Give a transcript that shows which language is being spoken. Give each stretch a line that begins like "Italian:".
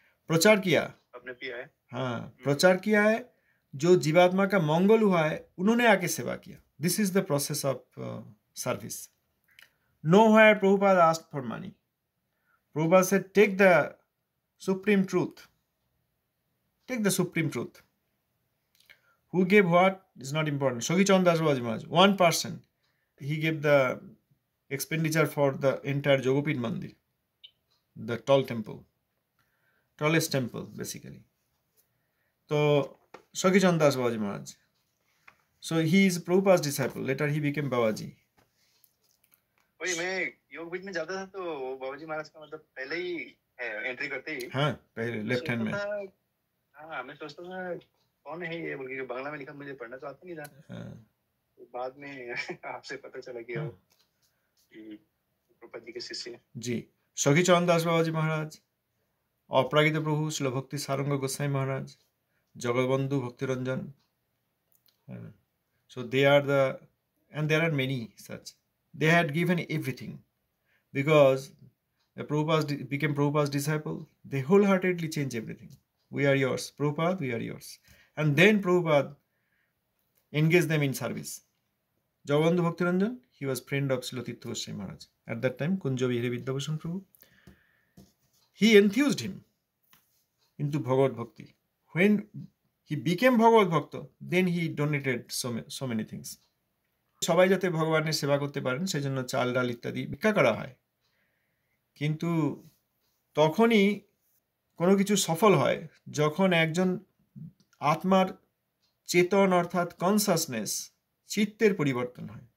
Hindi: प्रचार किया, आपने किया है। हाँ, प्रचार किया है। जो जीवात्मा का मंगल हुआ है उन्होंने आके सेवा किया।
English: This is the process of service. Nowhere Prabhupada asked for money. Prabhupada said, take the supreme truth. Take the supreme truth. Who gave what is not important. Shogi Chandra Das Babaji Maharaj, one person, he gave the expenditure for the entire Jogopit Mandir, the tall temple, tallest temple basically. So Shogi Chandra Das Babaji Maharaj. So he is Prabhupada's disciple. Later he became Babaji.
Hindi: वही मैं योगपीठ में जाता था तो बाबाजी महाराज का मतलब पहले ही entry करते ही, हाँ, पहले लेफ्ट हैंड में। हाँ, मैं सोचता था कौन है ये, बल्कि बांग्ला में लिखा, मुझे पढ़ना तो आता नहीं था। तो बाद में आपसे पता चला कि प्रभुपाद जी के शिष्य जी सखी चरण दास बाबाजी महाराज, अपरागित प्रभु श्रील भक्ति सारंग गोसाई महाराज, जगबंधु भक्ति Ranjan.
English: So they are the, and there are many such. They had given everything because the Prabhupada became Prabhupada's disciple. They wholeheartedly changed everything. We are yours, Prabhupada, we are yours. And then Prabhupada engaged them in service. Jagabandhu Bhakti Ranjan, he was friend of Srila Tirtha Goswami Maharaj. At that time, Kunja Vihare Vidyabhushan Prabhu. He enthused him into Bhagavad Bhakti. When he became Bhagavad Bhakta, then he donated so many things.
Bangla: সবাই যাতে ভগবানের সেবা করতে পারেন সেজন্য চাল ডাল ইত্যাদি ভিক্ষা করা হয়। কিন্তু তখনই কোনো কিছু সফল হয় যখন একজন আত্মার চেতন অর্থাৎ কনসাসনেস, চিত্তের পরিবর্তন হয়।